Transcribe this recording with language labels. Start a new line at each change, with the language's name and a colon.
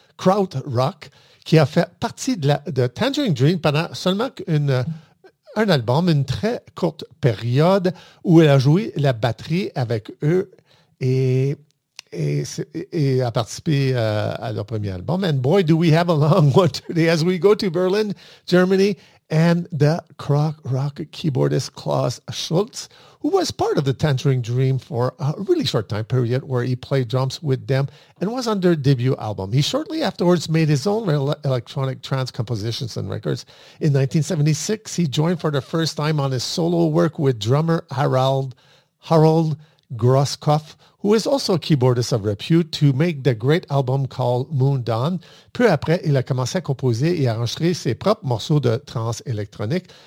French: Kraut Rock, qui a fait partie de Tangerine Dream pendant seulement un album, une très courte période, où elle a joué la batterie avec eux et a participé à leur premier album.
English: And boy, do we have a long one today as we go to Berlin, Germany, and the Kraut Rock keyboardist Klaus Schulze, who was part of the Tangerine Dream for a really short time period where he played drums with them and was on their debut album. He shortly afterwards made his own electronic trance compositions and records. In 1976, he joined for the first time on his solo work with drummer Harald Groskopf, who is also a keyboardist of repute, to make the great album called Moon Dawn.
French: Peu après, il a commencé à composer et à enregistrer ses propres morceaux de trance électronique.